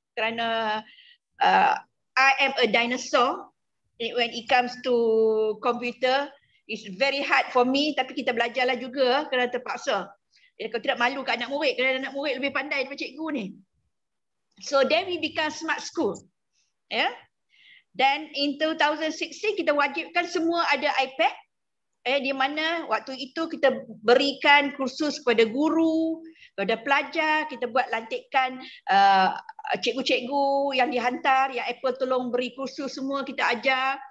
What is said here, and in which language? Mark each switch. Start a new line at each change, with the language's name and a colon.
Malay: Kerana
English: I am a dinosaur when it comes to computer. It's very hard for me,
Malay: tapi kita belajarlah juga kerana terpaksa. Kalau tidak malu kat anak murid, kerana anak murid lebih pandai daripada cikgu ni.
English: So then we become smart school.
Malay: Dan in 2016 kita wajibkan semua ada iPad. Di mana waktu itu kita berikan kursus kepada guru, Pada pelajar, kita buat lantikan cikgu-cikgu yang dihantar, yang Apple tolong beri kursus semua kita ajar.